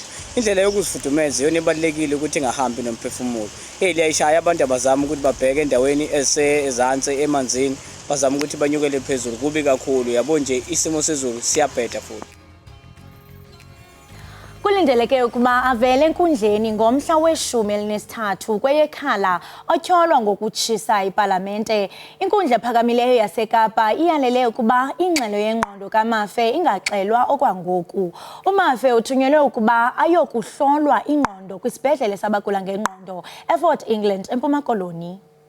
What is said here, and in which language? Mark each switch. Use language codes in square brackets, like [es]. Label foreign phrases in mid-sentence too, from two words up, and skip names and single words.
[zu] Indlela yokuzifudumeza yona ebalekile ukuthi ingahambi nomphefumulo. Liyayishaya abantu abazama ukuthi babheke endaweni ezantsi emanzini, bazama ukuthi banyukele phezulu kubi kakhulu. Yabo nje isimo sezulu siyabheda futhi. [xh] Kulindeleke ukuba avele enkundleni ngomhla we-13 kweyeKhala otyholwa ngokutshisa ipalamente. Inkundla ephakamileyo yaseKapa iyalele ukuba ingxelo yengqondo kaMafe ingaxelwa okwangoku. uMafe uthunyelwe ukuba ayokuhlolwa ingqondo kwisibhedlele sabagula ngengqondo eFort England eMpuma Koloni.